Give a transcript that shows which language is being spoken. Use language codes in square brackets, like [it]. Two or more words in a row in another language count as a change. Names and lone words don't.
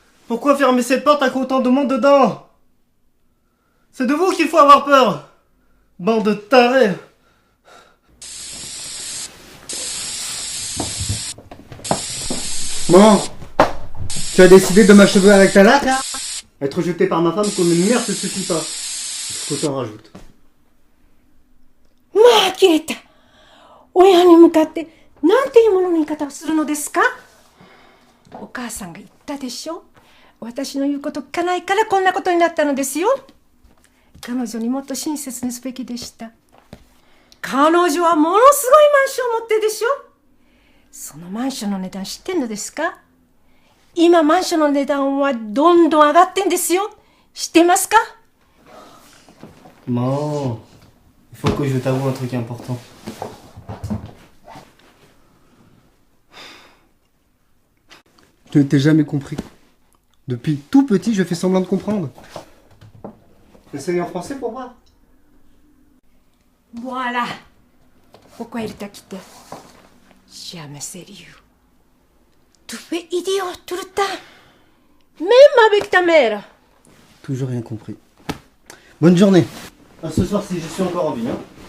[fr] Pourquoi fermer cette porte avec autant de monde dedans? C'est de vous qu'il faut avoir peur. Bande de tarés. Bon, tu as décidé de m'achever avec ta latte, là? Être jeté par ma femme comme une mère, ça suffit pas. Il faut que t'en rajoutes. [ja] まあ呆れた。親に向かってなんていうものの言い方をするのですか。お母さんが言ったでしょ。私の言うこと聞かないからこんなことになったのですよ。彼女にもっと親切にすべきでした。彼女はものすごいマンションを持ってるでしょ。そのマンションの値段知ってんのですか。今マンションの値段はどんどん上がってんですよ。知ってますか。 [fr] Maman, il faut que je t'avoue un truc important. Je ne t'ai jamais compris. Depuis tout petit, je fais semblant de comprendre. Essaye en français pour voir. Voilà. Pourquoi il t'a quitté? Jamais sérieux. Tu fais idiot tout le temps. Même avec ta mère. Toujours rien compris. Bonne journée. À ce soir si je suis encore en vie. Hein.